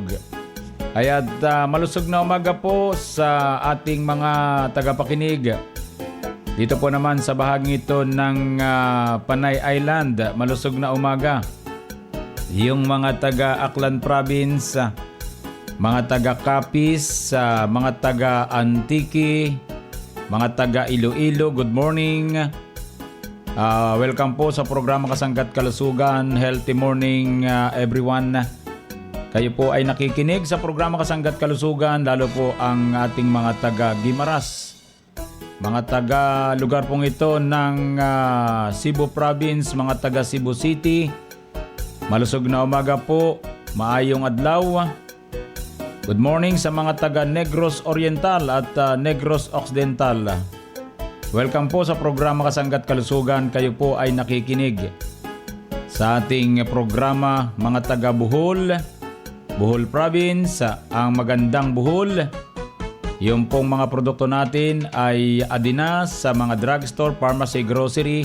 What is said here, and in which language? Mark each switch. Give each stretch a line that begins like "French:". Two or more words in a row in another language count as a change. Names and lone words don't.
Filipino: Kaya't malusog na umaga po sa ating mga tagapakinig. Dito po naman sa bahagi ito ng Panay Island, malusog na umaga. Yung mga taga Aklan Province, mga taga Capiz, mga taga Antique, mga taga Iloilo,
English: good morning.
Filipino: Welcome po sa programa Kasangga't Kalusugan.
English: Healthy morning everyone.
Filipino: Kayo po ay nakikinig sa programa Kasangga't Kalusugan, lalo po ang ating mga taga Guimaras. Mga taga lugar pong ito ng Cebu Province, mga taga Cebu City. Malusog na umaga po,
Cebuano: maayong adlaw.
English: Good morning
Filipino: sa mga taga Negros Oriental at Negros Occidental. Welcome po sa programa Kasangga't Kalusugan. Kayo po ay nakikinig sa ating programa mga taga Bohol, Bohol Province, ang magandang Bohol. Yung pong mga produkto natin ay adinas sa mga drugstore, pharmacy, grocery.